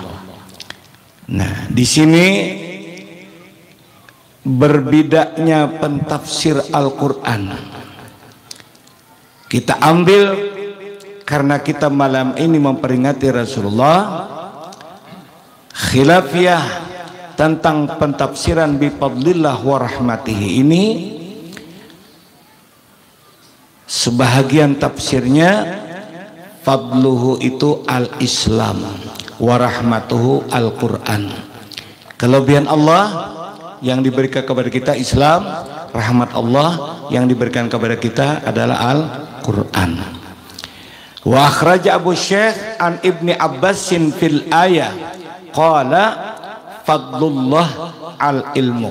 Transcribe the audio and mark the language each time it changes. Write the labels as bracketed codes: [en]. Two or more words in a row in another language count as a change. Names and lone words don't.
[id] Nah, di sini berbedanya pentafsir Al-Quran. Kita ambil karena kita malam ini memperingati Rasulullah, khilafiyah tentang pentafsiran [ar] بفضل الله ورحمته [id] ini. Sebahagian tafsirnya [ar] fadluhu itu الإسلام ورحمته القرآن. [id] Kelebihan Allah yang diberikan kepada kita Islam, rahmat Allah yang diberikan kepada kita adalah Al-Quran. [ar] وأخرج أبو الشيخ عن ابن عباس في الآية قال فضل الله العلم.